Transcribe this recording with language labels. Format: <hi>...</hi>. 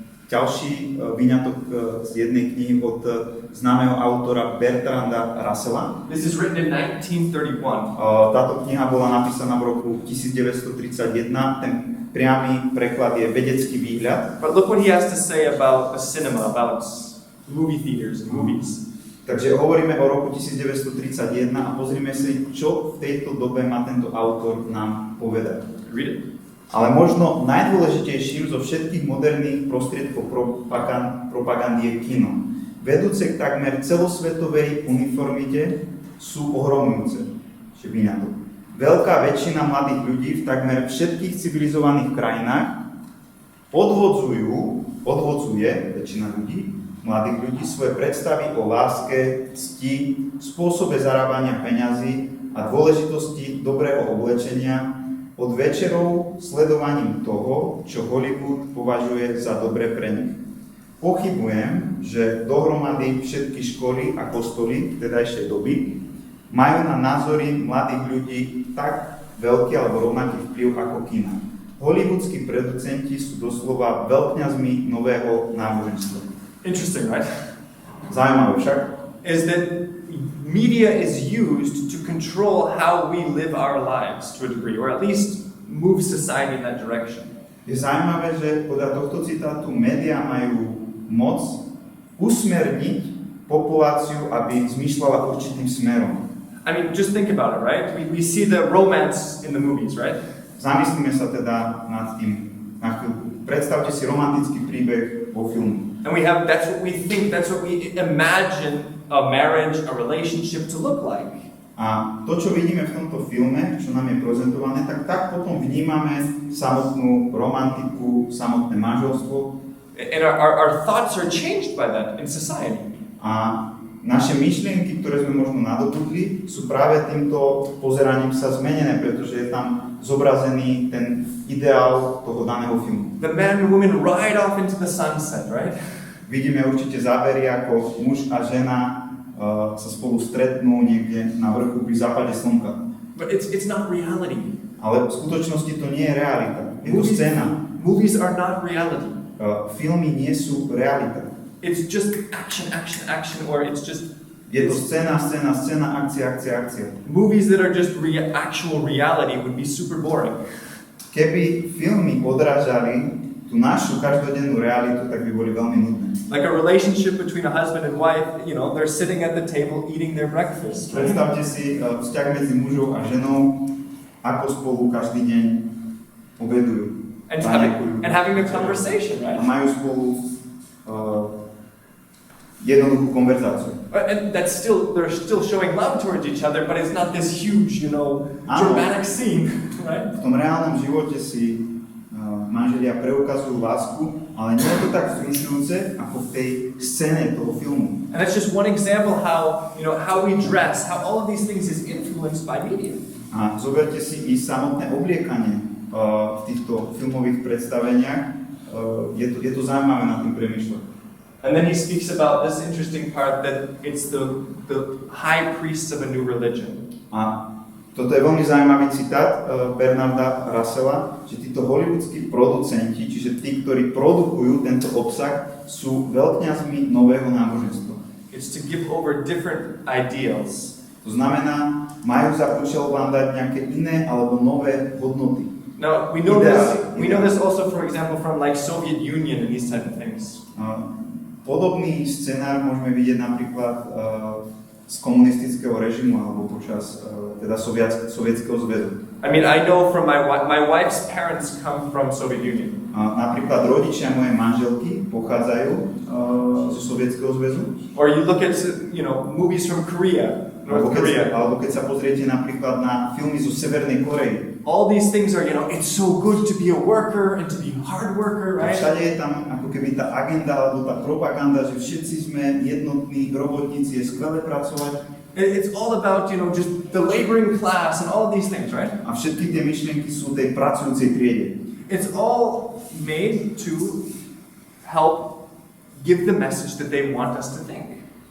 <sk>Ďalší výňatok z jednej knihy od známeho autora Bertranda Russella.</sk> <en>This is written in 1931.</en> <sk>Táto kniha bola napísaná v roku 1931. Ten priamy preklad je vedecký výhľad.</sk> <en>But look what he has to say about the cinema, about movie theaters and movies.</en> <sk>Takže hovoríme o roku 1931 a pozrime si, čo v tejto dobe má tento autor nám povedať.</sk> <en>Read it.</en> <sk>Ale možno najdôležitejším zo všetkých moderných prostriedkov propagandy je kino. Vedúce k takmer celosvetovej uniformite sú ohromujúce. Veľká väčšina mladých ľudí v takmer všetkých civilizovaných krajinách odvodzuje väčšina ľudí, mladých ľudí, svoje predstavy o láske, cti, spôsobe zarábania peňazí a dôležitosti dobrého oblečenia od večerov sledovaním toho, čo Hollywood považuje za dobre pre nich. Pochybujem, že dohromady všetky školy a kostoly vtedajšej doby majú na názory mladých ľudí tak veľký alebo rovnaký vplyv ako kina. Hollywoodskí producenti sú doslova veľkňazmi nového náboženstva.</sk> <en>Interesting, right?</en> <sk>Zaujímavé však</sk> <en>is that media is used to control how we live our lives to a degree, or at least move society in that direction.</en> <sk>Je zaujímavé, že podľa tohto citátu médiá majú moc usmerniť populáciu, aby zmýšľala určitým smerom.</sk> <en>I mean, just think about it, right? We see the romance in the movies, right?</en> <sk>Zamyslíme sa teda nad tým na chvíľku. Predstavte si romantický príbeh vo filmu.</sk> <en>And that's what we think, that's what we imagine a marriage, a relationship to look like.</en> <sk>A to, čo vidíme v tomto filme, čo nám je prezentované, tak potom vnímame samotnú romantiku, samotné manželstvo.</sk> <en>And our thoughts are changed by that in society.</en> <sk>A naše myšlienky, ktoré sme možno nadobudli, sú práve týmto pozeraním sa zmenené, pretože je tam zobrazený ten ideál toho daného filmu.</sk> <en>The man and woman ride off into the sunset, right?</en> <sk>Vidíme určite zábery, ako muž a žena sa spolu stretnú niekde na vrchu pri západe slnka.</sk> <en>But it's not reality.</en> <sk>Ale v skutočnosti to nie je realita. Je to scéna.</sk> <en>Movies are not reality.</en> <sk>Filmy nie sú realita.</sk> <en>It's just action, or it's just...</en> <sk>Je to scéna, akcia.</sk> <en>Movies that are just actual reality would be super boring.</en> <sk>Keby filmy odrážali tú našu každodennú realitu, tak by boli veľmi nudné.</sk> <en>Like a relationship between a husband and wife, they're sitting at the table eating their breakfast. Right?</en> <sk>Predstavte si vzťah medzi mužom a ženou, ako spolu každý deň obedujú.</sk> <en>And having a conversation, right?</en> <sk>A majú spolu jednoduchú konverzáciu.</sk> <en>And they're still showing love towards each other, but it's not this huge, dramatic scene, right?</en> <sk>V tom reálnom živote si manželia preukazujú lásku, ale nie je to tak vzrušujúce ako v tej scéne toho filmu.</sk> <en>And that's just one example how we dress, how all of these things is influenced by media.</en> <sk>A zoberte si i samotné obliekanie. v týchto filmových predstaveniach. Je to zaujímavé nad tým premýšľať.</sk> <en>And then he speaks about this interesting part that it's the high priests of a new religion.</en> <sk>A toto je veľmi zaujímavý citát Bernarda Russella, že títo hollywoodskí producenti, čiže tí, ktorí produkujú tento obsah, sú veľkňazmi nového náboženstva.</sk> <en>It's to give over different ideals.</en> <sk>To znamená, majú za účel vám dať nejaké iné alebo nové hodnoty.</sk> <en>Now, we know this also, for example, from like Soviet Union and these type of things.</en> <sk>Podobný scenár môžeme vidieť napríklad z komunistického režimu alebo počas teda Sovietskeho zväzu.</sk> <en>I mean, I know from my wife's parents come from Soviet Union.</en> <sk>Napríklad rodičia mojej manželky pochádzajú zo Sovietskeho zväzu.</sk> <en>Or you look at, movies from Korea, North Korea.</en> <sk>Alebo keď sa pozriete napríklad na filmy zo Severnej Korei.</sk> <en>All these things are, it's so good to be a worker and to be a hard worker, right?</en> <sk>Všade je tam ako keby tá agenda alebo tá propaganda, že všetci sme jednotní robotníci, je skvelé pracovať.</sk> <en>It's all about, just the laboring class and all of these things, right?</en> <sk>A všetky tie myšlienky sú tej pracujúcej triede.</sk> <en>It's all made to help give the message that they want us to think.</en>